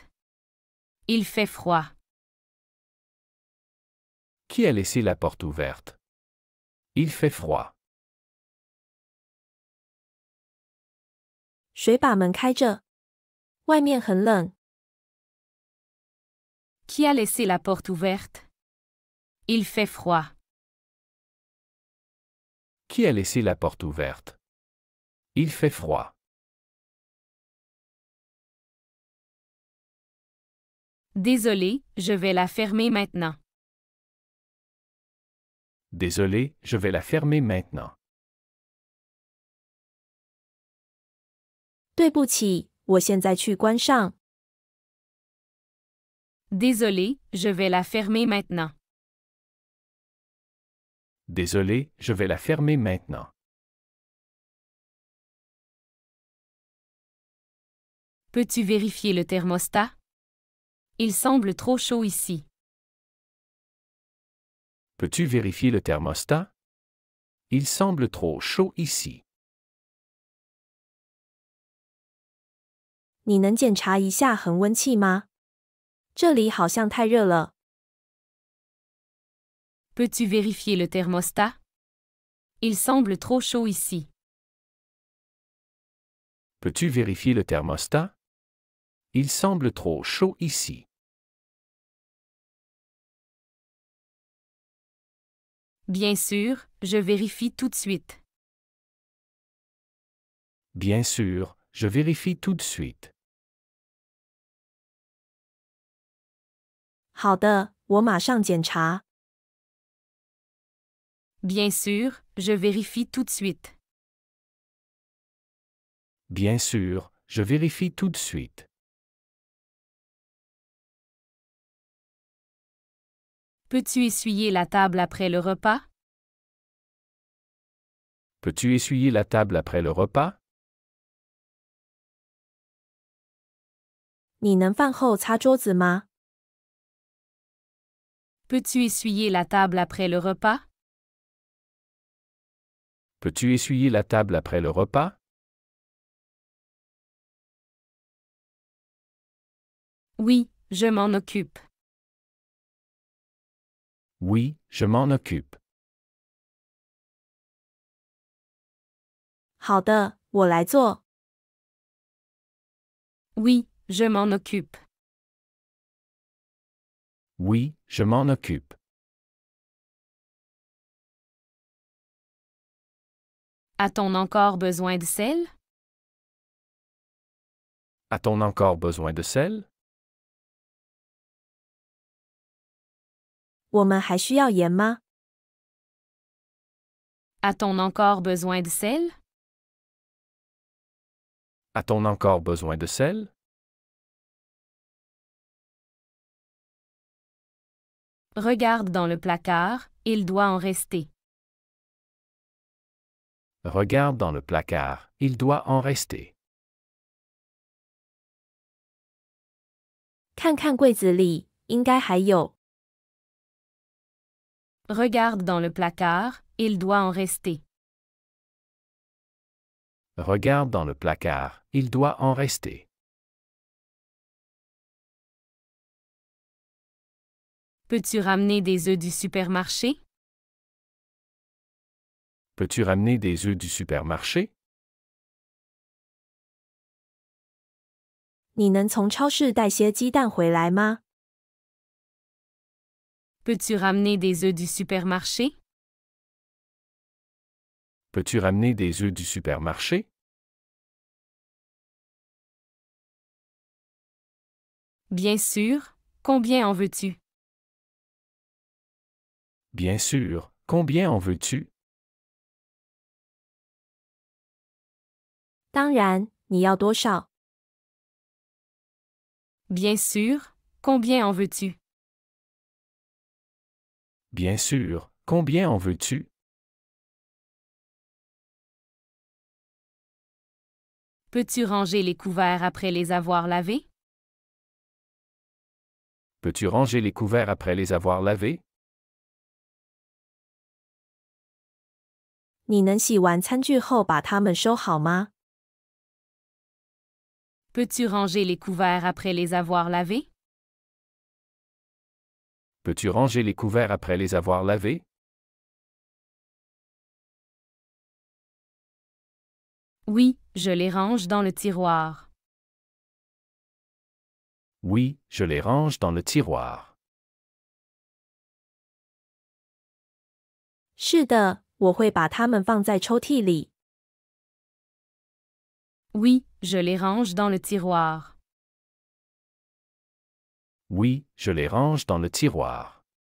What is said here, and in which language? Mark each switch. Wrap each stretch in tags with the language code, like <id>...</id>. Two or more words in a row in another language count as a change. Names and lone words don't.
<fr>Il fait froid. Qui a laissé la porte ouverte? Il fait froid.</fr> <zh>谁把门开着？外面很冷。</zh> <fr>Qui a laissé la porte ouverte? Il fait froid. Qui a laissé la porte ouverte? Il fait froid. Désolé, je vais la fermer maintenant. Désolé, je vais la fermer maintenant.</fr> <zh>对不起，我现在去关上。</zh> <fr>Désolé, je vais la fermer maintenant. Désolé, je vais la fermer maintenant. Peux-tu vérifier le thermostat? Il semble trop chaud ici. Peux-tu vérifier le thermostat? Il semble trop chaud ici.</fr> <zh>你能检查一下恒温器吗？这里好像太热了。</zh> <fr>Peux-tu vérifier le thermostat? Il semble trop chaud ici. Peux-tu vérifier le thermostat? Il semble trop chaud ici. Bien sûr, je vérifie tout de suite. Bien sûr, je vérifie tout de suite.</fr> <zh>好的，我马上检查。</zh> <fr>Bien sûr, je vérifie tout de suite. Bien sûr, je vérifie tout de suite. Peux-tu essuyer la table après le repas? Peux-tu essuyer la table après le repas?</fr> <zh>你能饭后擦桌子吗？</zh> <fr>Peux-tu essuyer la table après le repas? Peux-tu essuyer la table après le repas? Oui, je m'en occupe. Oui, je m'en occupe.</fr> <zh>好的，我来做。</zh> <fr>Oui, je m'en occupe. Oui, je m'en occupe. A-t-on encore besoin de sel? A-t-on encore besoin de sel?</fr> <zh>我们还需要盐吗？</zh> <fr>A-t-on encore besoin de sel? A-t-on encore besoin de sel? Regarde dans le placard, il doit en rester. Regarde dans le placard, il doit en rester.</fr> <zh>看看柜子里，应该还有。</zh> <fr>Regarde dans le placard, il doit en rester. Regarde dans le placard, il doit en rester. Peux-tu ramener des œufs du supermarché? Peux-tu ramener des œufs du supermarché?</fr> <zh>你能从超市带些鸡蛋回来吗？</zh> <fr>Peux-tu ramener des œufs du supermarché? Peux-tu ramener des œufs du supermarché? Bien sûr, combien en veux-tu? Bien sûr, combien en veux-tu?</fr> <zh>当然，你要多少？</zh> <fr>Bien sûr, combien en veux-tu? Bien sûr, combien en veux-tu? Peux-tu ranger les couverts après les avoir lavés? Peux-tu ranger les couverts après les avoir lavés?</fr> <zh>你能洗完餐具后把它们收好吗？</zh> <fr>Peux-tu ranger les couverts après les avoir lavés? Peux-tu ranger les couverts après les avoir lavés? Oui, je les range dans le tiroir. Oui, je les range dans le tiroir.</fr> <zh>是的，我会把它们放在抽屉里。</zh> <fr>Oui, je les range dans le tiroir. Oui, je les range dans le tiroir.</fr>